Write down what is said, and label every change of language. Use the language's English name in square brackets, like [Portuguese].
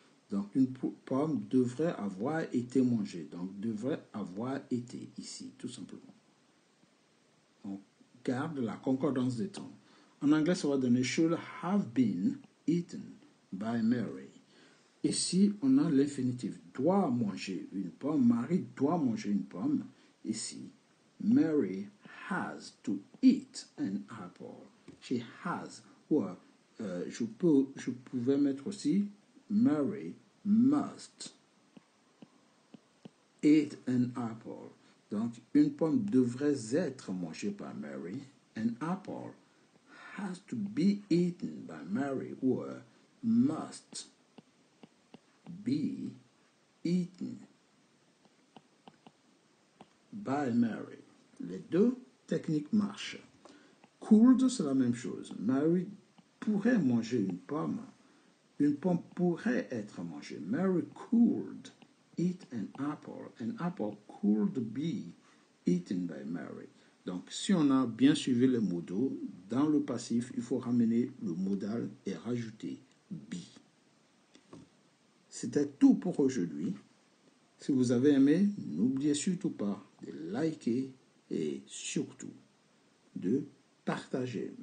[French] Donc, une pomme devrait avoir été mangée. Donc, devrait avoir été ici, tout simplement. On garde la concordance des temps. En anglais, ça va donner [English] should have been eaten by Mary. [French] Ici, on a l'infinitif. Doit manger une pomme. Marie doit manger une pomme. [English] Ici, Mary has to eat an apple. She has. [French] Ou je pouvais mettre aussi [English] Mary must eat an apple. [French] Donc, une pomme devrait être mangée par Mary. [English] An apple has to be eaten by Mary, or must be eaten by Mary. [French] Les deux technique marche. Could, c'est la même chose. Mary pourrait manger une pomme. Une pomme pourrait être mangée. [English] Mary could eat an apple. An apple could be eaten by Mary. [French] Donc, si on a bien suivi les modaux, dans le passif, il faut ramener le modal et rajouter be. C'était tout pour aujourd'hui. Si vous avez aimé, n'oubliez surtout pas de liker et surtout de partager.